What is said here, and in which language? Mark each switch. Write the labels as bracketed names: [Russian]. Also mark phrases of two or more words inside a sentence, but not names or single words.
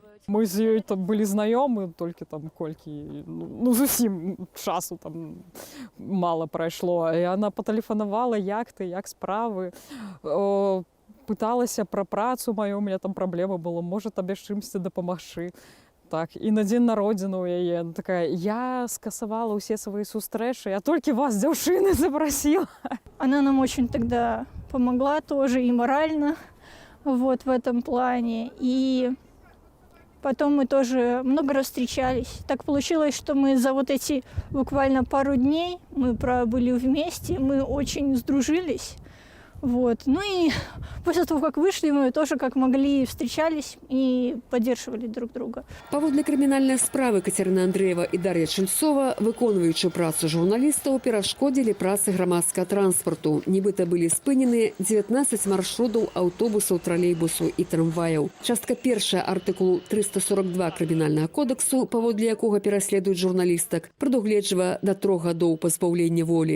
[Belarusian] Мы з ёй былі знаёмы толькі колькі, зусім часу мала прайшло. І яна патэлефанавала, як ты, як справы. Пыталася пра працу маю, у мяне там праблема была, можа табе з чымсьці дапамагчы. Так, і на дзень народзіны ў яе такая: я скасавала ўсе свае сустрэчы, я толькі вас, дзяўчыны, [Russian] запросила. Она нам очень тогда помогла тоже и морально в этом плане. И потом мы тоже много раз встречались. Так получилось, что мы за эти буквально пару дней мы пробыли вместе, мы очень сдружились. Ну и после того, как вышли, мы тоже как могли встречались и поддерживали друг друга. [Belarusian] Паводле крымінальнай справы Кацярына Андрэева і Дар'я Чульцова, выконваючы працу журналістаў, перашкодзілі працы грамадскага транспарту. Нібыта былі спынены 19 маршрутаў аўтобусаў, тралейбусаў і трамваяў. Частка першая артыкулу 342 крымінальнага кодексу, паводле якога пераследуюць журналістак, прадугледжвае да 3 гадоў пазбаўлення волі.